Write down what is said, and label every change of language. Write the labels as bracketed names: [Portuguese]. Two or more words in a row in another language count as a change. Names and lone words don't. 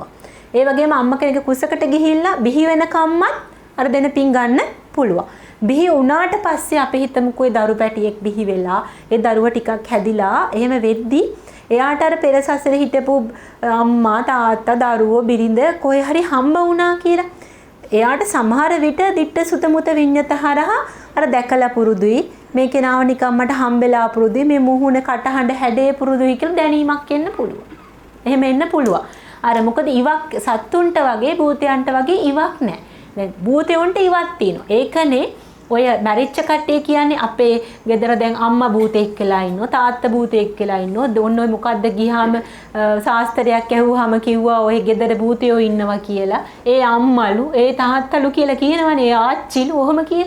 [Sinhala] ඒ වගේම අම්මා කෙනෙක් කුසකට ගිහිල්ලා බිහි වෙනකම්මත් අර දෙන පින් ගන්න පුළුවන්. බිහි වුණාට පස්සේ අපි හිතමුකෝ ඒ දරු පැටියෙක් බිහි වෙලා ඒ දරුවා ටිකක් හැදිලා එහෙම වෙද්දි එයාට අර පෙර සසරේ හිටපු අම්මා තාත්තා දරුවෝ බිරිඳ කොහේ හරි හම්බ වුණා කියලා. එයාට සමහර විට [Pali] ditta sutta muta viññata [Sinhala] හරහා අර දැකලා පුරුදුයි මේ කෙනාව නිකන් මට හම්බෙලා පුරුදුයි මේ මුහුණ කටහඬ හැඩේ පුරුදුයි කියලා දැනීමක් එන්න පුළුවන්. එහෙම එන්න පුළුවන්. අර මොකද ඉවක් සත්තුන්ට වගේ භූතයන්ට වගේ ඉවක් නැහැ. දැන් භූතයන්ට ඉවක් තියෙනවා. ඒකනේ ඔය මැරිච්ච කට්ටිය කියන්නේ අපේ ගෙදර දැන් අම්මා භූතෙක් කියලා ඉන්නවා තාත්තා භූතෙක් කියලා ඉන්නවා දොන්න ඔය මොකද්ද ගියාම ශාස්ත්‍රයක් ඇහුවාම කිව්වා ඔය ගෙදර භූතයෝ ඉන්නවා කියලා ඒ අම්මලු ඒ තාත්තලු කියලා කියනවනේ ඒ ආච්චිලු ඔහොම කියන.